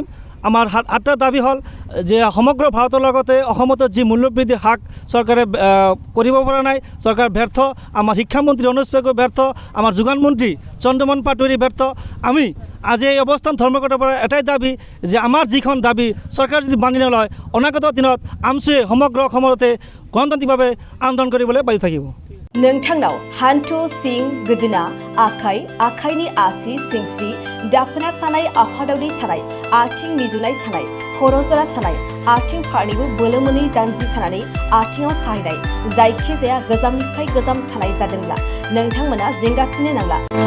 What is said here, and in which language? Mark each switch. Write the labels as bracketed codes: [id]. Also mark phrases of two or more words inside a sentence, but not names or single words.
[as] আমাৰ 8টা দাবী হ'ল যে সমগ্ৰ ভাৰতৰ লগতে অসমতো যি মূল্যবৃদ্ধিৰ হাক চৰকাৰে কৰিব পৰা নাই, চৰকাৰ ব্যৰ্থ। আমাৰ শিক্ষামন্ত্ৰী অনুজ পেগু ব্যৰ্থ, আমাৰ যোগান মন্ত্ৰী চন্দ্ৰমোহন পাটোৱাৰী ব্যৰ্থ। আমি আজি এই অৱস্থান ধৰ্মঘটৰ পৰা এটাই দাবী যে আমাৰ যিখন দাবী চৰকাৰ যদি মানি নলয় অনাগত দিনত আমচুৱে সমগ্ৰ অসমতে গণতান্ত্ৰিকভাৱে আন্দোলন কৰিবলৈ বাধ্য থাকিব। [brx] नोंथांनाव हान्थु सिं गोदोना आखाइनि आसि सिंस्रि दाफोना सानाय आफादावनि सानाय आथिं मिजुनाय सानाय खर' जरा सानाय आथिं फारनैबो बोलो मोनै जानजि सानानै आथिङाव साहैनाय जायखिजाया गोजामनिफ्राय गोजाम सानाय जादोंब्ला नोंथांमोना जिंगासिनो नांला।